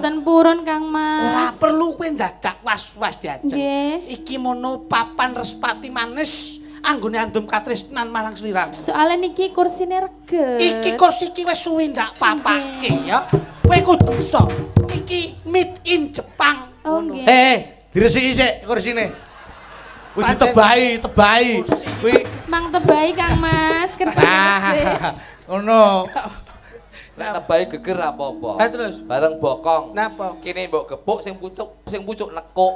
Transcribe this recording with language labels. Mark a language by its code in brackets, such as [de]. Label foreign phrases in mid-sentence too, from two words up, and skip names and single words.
[jv] mboten purun Kang Ora Mas. perlu kowe dadak was-was diajeng. Nggih. Iki mono papan respati manis anggone andum katresnan marang sliramu. Soale niki kursine regep. Iki kursi iki wis suwi ndak papake ya. Kowe kudu iso. Iki [en] made in [jv] Jepang. Oh Ngono. nggih. Diresiki sik kursine. Kuwi Pancen- ditebahi. Kuwi Mang tebai Kang Mas, kersane resik. ngono. Nek tebahe geger apa-apa. Ha terus. Bareng bokong. Napa? Kene mbok gepuk sing pucuk nekuk.